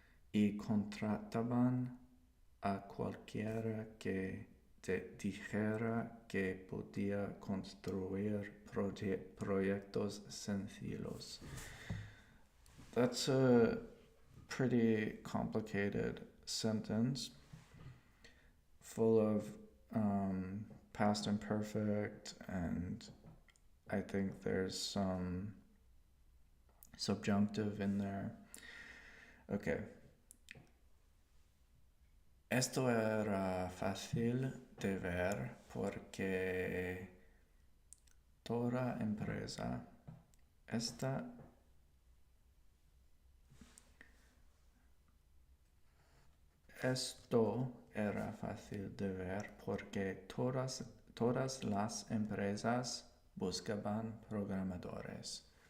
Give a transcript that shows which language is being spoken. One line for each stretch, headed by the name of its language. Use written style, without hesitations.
Spanish: y contrataban a cualquiera que te dijera que podía construir proyectos sencillos.
English: That's a pretty complicated sentence full of past imperfect, and I think there's some subjunctive in there. Okay.
Spanish: Esto era fácil de ver porque toda empresa Esto era fácil de ver porque todas las empresas buscaban programadores.